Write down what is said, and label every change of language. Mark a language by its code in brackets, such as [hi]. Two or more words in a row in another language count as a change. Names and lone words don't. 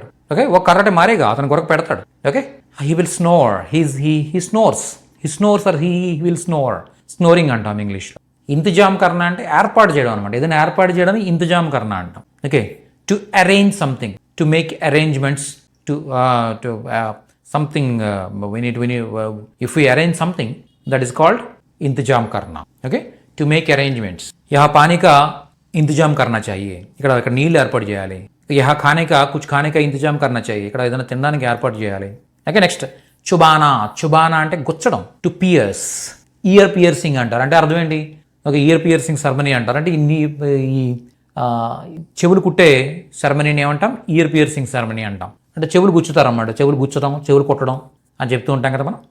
[te] ఓకే, ఒక [hi] खर्राटे मारेगा [te] అతను కొరకు పెడతాడు. [en] Okay, he will snore. he snores or he will snoring [te] అంటాం ఇంగ్లీష్లో. [hi] इंतज़ाम करना [te] అంటే ఏర్పాటు చేయడం అనమాట. ఏదైనా ఏర్పాటు చేయడం [hi] इंतज़ाम करना [te] అంటాం. [en] Okay, to arrange something, to make arrangements, to something if you arrange something that is called [hi] इंतज़ाम करना. [en] Okay, to make arrangements. [hi] यहाँ पानी का इंतज़ाम करना चाहिए. [te] ఇక్కడ నీళ్ళు ఏర్పాటు చేయాలి. [hi] यहाँ खाने का इंतज़ाम करना चाहिए. [te] ఇక్కడ ఏదైనా తినడానికి ఏర్పాటు చేయాలి. ఓకే, నెక్స్ట్ చుబానా అంటే గుచ్చడం. [en] to ear piercing అంటారు. [te] అంటే అర్థం ఏంటి, ఒక [en] ear piercing ceremony [te] అంటారు. అంటే ఈ చెవులు కుట్టే సెరమనీని ఏమంటాం? [en] ear piercing ceremony [te] అంటాం. అంటే చెవులు గుచ్చుతారన్నమాట. చెవులు కుట్టడం అని చెప్తూ ఉంటాం కదా మనం.